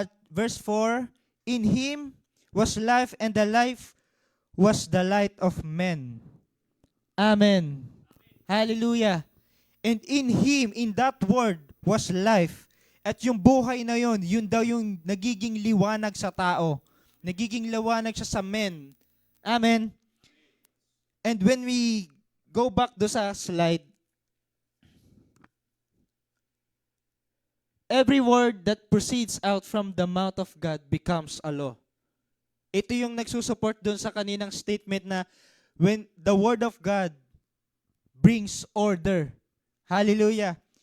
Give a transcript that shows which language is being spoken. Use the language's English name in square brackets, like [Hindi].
[English] Verse 4, in Him was life, and the life was the light of men. Amen. Hallelujah. And in Him, in that Word, was life. [Filipino] At yung buhay na yon, yun daw yung nagiging liwanag sa tao. Nagiging liwanag siya sa men. Amen. [English] And when we go back do sa slide, every word that proceeds out from the mouth of God becomes a law. [Filipino] Ito yung nagsusupport doon sa kaninang statement na [English] when the Word of God brings order. [Filipino] Hallelujah.